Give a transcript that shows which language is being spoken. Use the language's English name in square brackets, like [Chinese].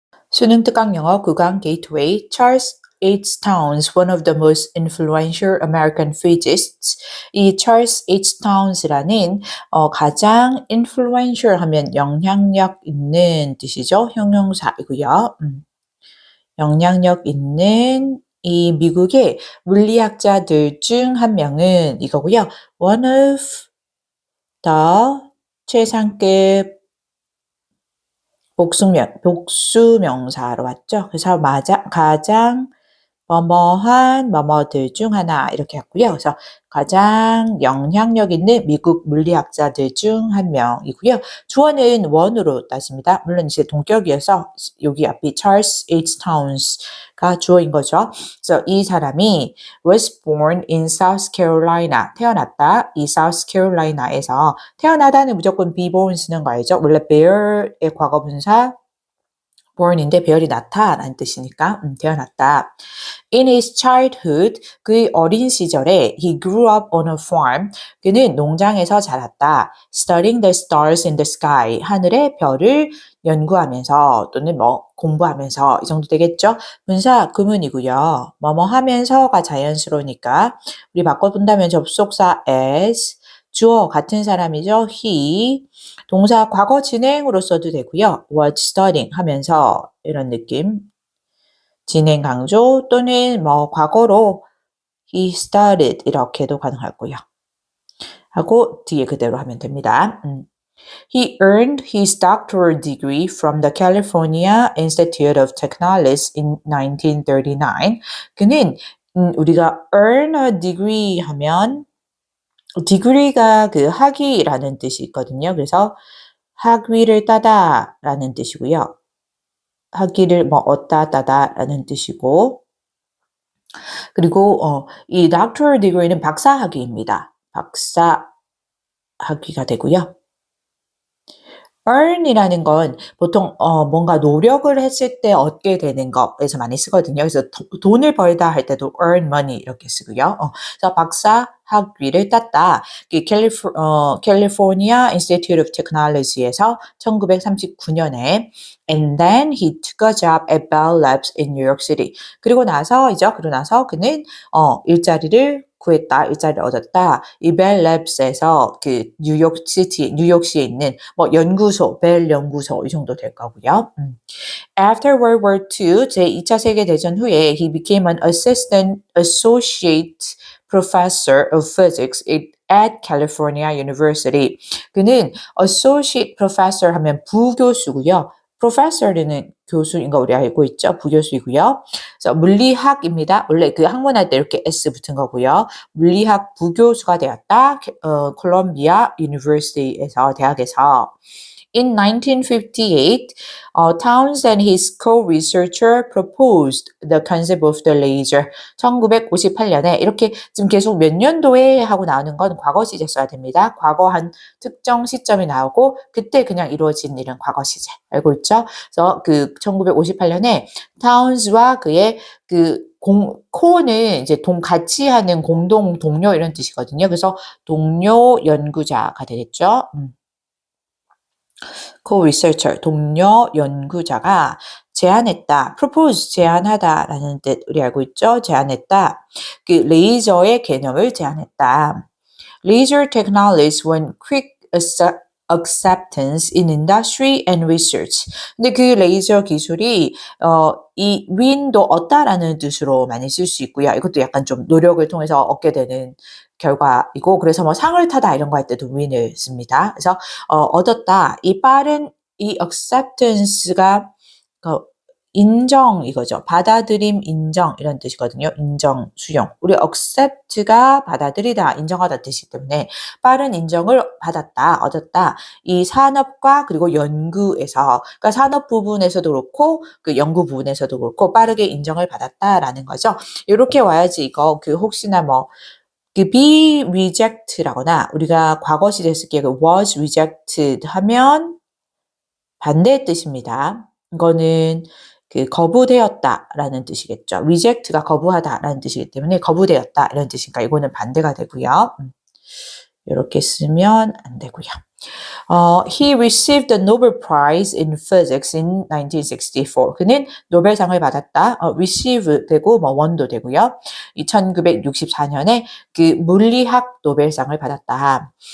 [Korean] 수능 특강 영어 구강 Gateway Charles H. [English] Towns, one of the most influential American physicists. [Korean] 이 Charles H. Towns라는 가장 influential 하면 영향력 있는 뜻이죠. 형용사이고요. 영향력 있는 이 미국의 물리학자들 중 한 명은 이거고요. [English] One of the [Korean] 최상급 복수명사로 왔죠. 그래서 가장 뭐뭐한 뭐뭐들 중 하나 이렇게 했고요. 그래서 가장 영향력 있는 미국 물리학자들 중 한 명이고요. 주어는 원으로 따집니다. 물론 이제 동격이어서 여기 앞이 Charles H. Towns가 주어인 거죠. 그래서 이 사람이 [English] was born in South Carolina, [Korean] 태어났다. 이 South Carolina에서 태어나다는 무조건 be born 쓰는 거 알죠? 원래 bear의 과거분사 born인데 배열이 나다라는 뜻이니까 태어났다. [English] In his childhood, [Korean] 그의 어린 시절에 [English] he grew up on a farm. [Korean] 그는 농장에서 자랐다. [English] Studying the stars in the sky. [Korean] 하늘의 별을 연구하면서 또는 공부하면서 이 정도 되겠죠? 분사 구문이고요. 뭐뭐 하면서가 자연스러우니까 우리 바꿔본다면 접속사 as, 주어 같은 사람이죠. he, 동사 과거 진행으로 써도 되고요. [English] was studying [Korean] 하면서 이런 느낌. 진행 강조 또는 과거로 [English] he started [Korean] 이렇게도 가능하고요. 하고 뒤에 그대로 하면 됩니다. [English] He earned his doctoral degree from the California Institute of Technology in 1939. [Korean] 그는 우리가 earn a degree 하면 degree가 그 학위라는 뜻이 있거든요. 그래서 학위를 따다라는 뜻이고요. 학위를 얻다 따다라는 뜻이고 그리고 이 doctoral degree는 박사 학위입니다. 박사 학위가 되고요. earn이라는 건 보통 뭔가 노력을 했을 때 얻게 되는 것에서 많이 쓰거든요. 그래서 돈을 벌다 할 때도 [English] earn money [Korean] 이렇게 쓰고요. 그래서 박사 학위를 땄다. [English] California Institute of Technology에서 1939년에 and then he took a job at Bell Labs in New York City. [Korean] 그리고 나서 그는 일자리를 구했다, 일자리를 얻었다. 이 벨 랩스에서 그 뉴욕시에 있는 연구소, 벨 연구소 이 정도 될 거고요. [English] After World War II, [Korean] 제2차 세계대전 후에 [English] he became an associate professor of physics at California University. [Korean] 그는 associate professor 하면 부교수고요. professor는 교수인 거 우리 알고 있죠. 부교수이고요. 그래서 물리학입니다. 원래 그 학문할 때 이렇게 S 붙은 거고요. 물리학 부교수가 되었다. 콜롬비아 유니버시티에서 대학에서. [English] In 1958, Towns and his co-researcher proposed the concept of the laser. [Korean] 1958년에 이렇게 지금 계속 몇 년도에 하고 나오는 건 과거 시제 써야 됩니다. 과거 한 특정 시점이 나오고 그때 그냥 이루어진 일은 과거 시제. 알고 있죠? 그래서 그 1958년에 타운스와 그의 코는 이제 같이 하는 공동 동료 이런 뜻이거든요. 그래서 동료 연구자가 되겠죠. co-researcher, 동료 연구자가 제안했다. propose, 제안하다라는 뜻 우리 알고 있죠? 제안했다. 그 레이저의 개념을 제안했다. [English] Laser technologies won quick acceptance in industry and research. [Korean] 근데 그 레이저 기술이 이 win도 얻다라는 뜻으로 많이 쓸 수 있고요. 이것도 약간 좀 노력을 통해서 얻게 되는 결과이고 그래서 상을 타다 이런 거 할 때도 win을 씁니다. 그래서 얻었다. 이 빠른 이 acceptance가 인정 이거죠. 받아들임, 인정 이런 뜻이거든요. 인정, 수용. 우리 accept가 받아들이다, 인정하다 뜻이기 때문에 빠른 인정을 받았다, 얻었다. 이 산업과 그리고 연구에서 그러니까 산업 부분에서도 그렇고 그 연구 부분에서도 그렇고 빠르게 인정을 받았다라는 거죠. 이렇게 와야지 이거 혹시나 be reject라거나 우리가 과거 시제 쓸 게 [English] was rejected [Korean] 하면 반대의 뜻입니다. 이거는 거부되었다라는 뜻이겠죠. reject가 거부하다라는 뜻이기 때문에 거부되었다 이런 뜻이니까 이거는 반대가 되고요. 이렇게 쓰면 안 되고요. [English] He received the Nobel Prize in Physics in 1964. [Korean] 그는 노벨상을 받았다. receive 되고 뭐 won도 되고요. 1964년에 그 물리학 노벨상을 받았다.